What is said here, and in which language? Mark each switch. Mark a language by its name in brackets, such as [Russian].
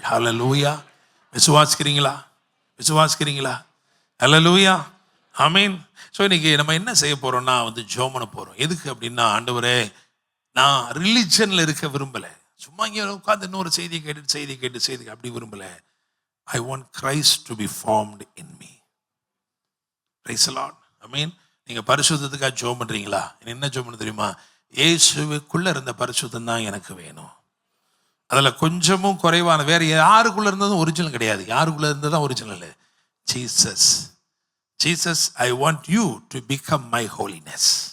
[Tamil] அல்லேலூயா. விசுவாசிக்கிறீங்களா? விசுவாசிக்கிறீங்களா? அல்லேலூயா, ஆமென். ஸோ இன்னைக்கு நம்ம என்ன செய்ய போறோம்னா ஜெபம் பண்ண போறோம். எதுக்கு அப்படின்னா, ஆண்டவரே, நான் ரிலிஜன்ல இருக்க விரும்பலை. சும்மா இங்கே உட்காந்து இன்னொரு செய்தி கேட்டு அப்படி விரும்பலை. [English] I want Christ to be formed in me. Praise the Lord. Amen. [Tamil] நீங்க பரிசுத்தத்துக்காக ஜெபம் பண்றீங்களா? என்ன ஜெபம் பண்ண தெரியுமா? இயேசுவுக்குள்ள இருந்த பரிசுத்தம் தான் எனக்கு வேணும். அதில் கொஞ்சமும் குறைவான வேற யாருக்குள்ள இருந்ததும் ஒரிஜினல் கிடையாது. யாருக்குள்ள இருந்ததும் original Jesus. [English] Jesus, I want you to become my holiness.